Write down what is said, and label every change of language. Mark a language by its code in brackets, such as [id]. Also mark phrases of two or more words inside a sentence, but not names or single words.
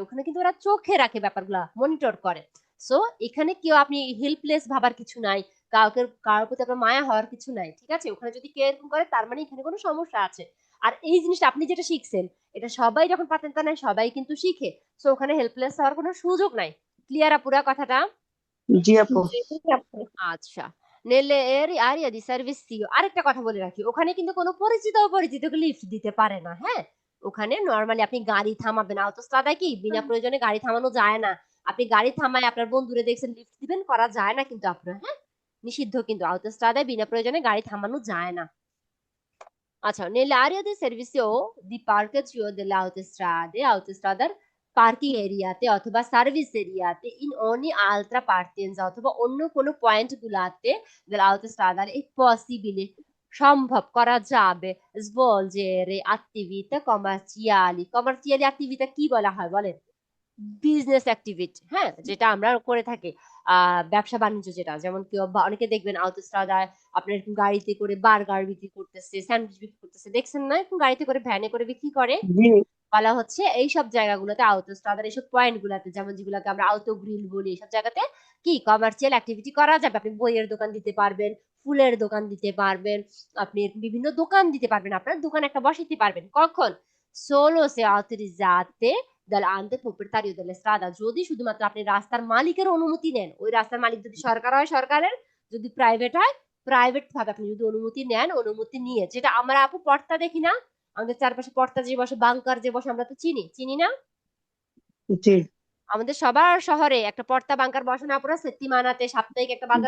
[bn] ওখানে কিন্তু ওরা চোখে রাখে ব্যাপারগুলা, মনিটর করে। সো এখানে কেউ আপনি হেল্পলেস ভাবার কিছু নাই, কারোর প্রতি আপনার মায়া হওয়ার কিছু নাই। ঠিক আছে? ওখানে যদি কেউ এরকম করে তার মানে এখানে কোনো সমস্যা আছে। আর এই জিনিসটা আপনি যেটা শিখছেন, এটা সবাই যখন পাতেন্তা নেয় সবাই কিন্তু শিখে। সো ওখানে হেল্পলেস হওয়ার কোনো সুযোগ নাই। ক্লিয়ার আপুরা কথাটা? জি আপু। আচ্ছা, [it] nelle aree di servizio [bn] আরেকটা কথা বলে রাখি, ওখানে কিন্তু কোনো অপরিচিতকে লিফট দিতে পারে না। হ্যাঁ, ওখানে নরমালি আপনি গাড়ি থামাবেন, অটোস্ট্রাদায় কি বিনা প্রয়োজনে গাড়ি থামানো যায় না। আপনি গাড়ি থামায় আপনার বন্ধুরে দেখছেন লিফট দিবেন, করা যায় না কিন্তু আপনার। হ্যাঁ, নিষিদ্ধ কিন্তু অটোস্ট্রাদায় বিনা প্রয়োজনে গাড়ি থামানো যায় না। আচ্ছা, [it] nell'area di servizio di parcheggio delle autostrade [bn] পার্কিং এরিয়াতে অথবা সার্ভিস এরিয়াতে ইন [it] ogni altra partenza [bn] অথবা অন্য কোনো পয়েন্ট গুলাতে [it] delle autostrade è possibile [bn] সম্ভব করা যাবে [it] svolgere attività commerciali attività [bn] কি বলা হয় বলেন? বিজনেস অ্যাক্টিভিটি। হ্যাঁ, যেটা আমরা করে থাকি, ব্যবসা বাণিজ্য, যেটা যেমন কেউ অনেকে দেখবেন অটোস্ট্রাদায় আপনার এরকম গাড়িতে করে বার্গার বিক্রি করতেছে, স্যান্ডউইচ বিক্রি করতেছে, দেখছেন না? এরকম গাড়িতে করে ভ্যানে করে বিক্রি করে। জি। বলা হচ্ছে এইসব জায়গাগুলোতে অটোস্ট্রাদার এইসব পয়েন্ট গুলাতে, যেমন যেগুলোকে আমরা আউটো গ্রিল বলি, এইসব জায়গাতে কি কমার্শিয়াল অ্যাক্টিভিটি করা যাবে। আপনি বইয়ের দোকান দিতে পারবেন, ফুলের দোকান দিতে পারবেন, আপনি বিভিন্ন দোকান দিতে পারবেন, আপনার দোকান একটা বসাইতে পারবেন। কখন? [it] solo se autorizzate dall'ente proprietario della strada, [bn] যদি শুধুমাত্র আপনি রাস্তার মালিকের অনুমতি নেন। ওই রাস্তার মালিক যদি সরকার হয় সরকারের, যদি প্রাইভেট হয় প্রাইভেট ভাবে আপনি যদি অনুমতি নেন, অনুমতি নিয়ে, যেটা আমরা আপু পর্তা দেখি না, আমাদের চারপাশে পর্তা যে বসে, বাংকার যে বসে, আমরা তো চিনি না? জি। আমাদের সবার শহরে একটা পর্তা বাংকার বসে না পুরো সেপ্তিমানাতে, সাপ্তাহিক একটা বাজার